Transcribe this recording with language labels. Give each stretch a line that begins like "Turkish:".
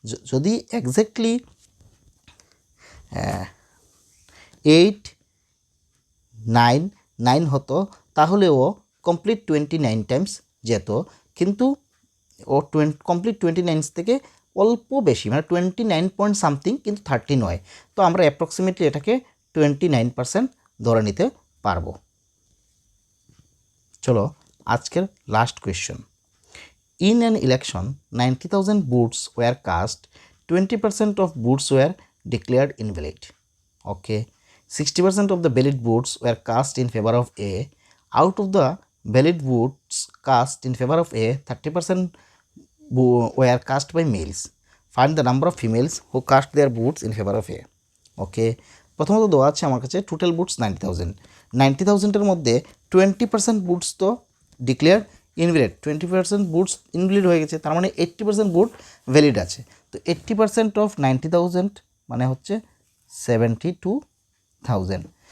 Bangla: যদি এক্স্যাক্টলি 899 হতো তাহলে ও কমপ্লিট 29 টাইমস যেত, কিন্তু ও কমপ্লিট 29 থেকে অল্প বেশি, মানে 29 পয়েন্ট সামথিং, কিন্তু 30 নয়। তো আমরা অ্যাপ্রক্সিমেটলি এটাকে 29% ধরে নিতে পারবো। চলো আজকের last question.
English: In an election 90,000 votes were cast, 20% of votes were declared invalid. Okay, 60% of the valid votes were cast in favor of A. Out of the valid votes cast in favor of A, 30% were cast by males. Find the number of females who cast their votes in favor of A.
Bangla: ওকে, প্রথমত দেওয়া আছে আমার কাছে total boots 90,000। 90,000-এর মধ্যে 20% boots তো declare invalid, 20% boots invalid হয়ে গেছে, তার মানে 80% বুট ভ্যালিড আছে। তো 80% অফ 90,000 মানে হচ্ছে 72,000।